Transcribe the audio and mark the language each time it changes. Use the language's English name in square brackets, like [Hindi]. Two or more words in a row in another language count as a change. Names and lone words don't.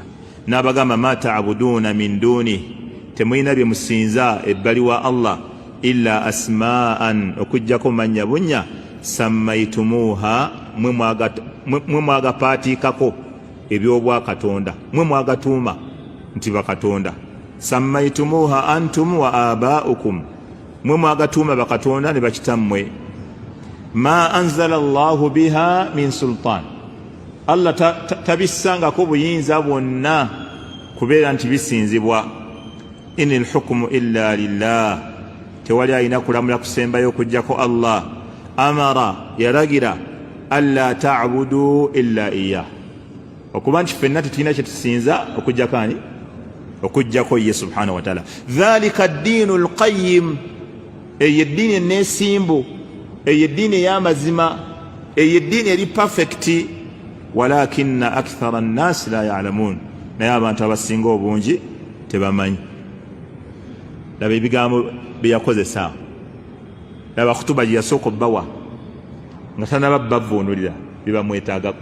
[Ganda] N'abagamba [Arabic] ما تعبدون من دون, [Ganda] temulina bye musinza ebbali wa Allah, [Arabic] إلا أسماء, [Ganda] okujjako mannya bunnya, sammaytumuha, mwe mwagapaatikako ebyobwakatonda, mwe mwagatuuma nti bakatonda. [Arabic] سميتموها أنتم وآباؤكم, [Ganda] mwe mwagatuuma bakatonda ne bakitammwe. [Arabic] ما أنزل الله بها من سلطان, [Ganda] Allah tabissangako buyinza bwonna kubeera nti bisinzibwa. [Arabic] إن الحكم إلا لله, [Ganda] tewali alina kulamula kusembayo okujjako Allah. Amara, yalagira, [Arabic] ألا تعبدوا إلا إياه, [Ganda] okuba nti ffenna tetulina kye tusinza okujjako ani? Okujjako ye [Arabic] سبحانه وتعالى ذلك الدين القيم, [Ganda] eyo eddiini enneesimbu, eyo eddiini ey'amazima, eyo eddiini eri perfecti. [Arabic] ولكن أكثر الناس لا يعلمون, [Ganda] naye abantu abasinga obungi tebamanyi. Laba ebigambo bye yakozesa, laba khutuba gye yasooka obbawa nga tanaba bavvuunulira bibamwetaagako.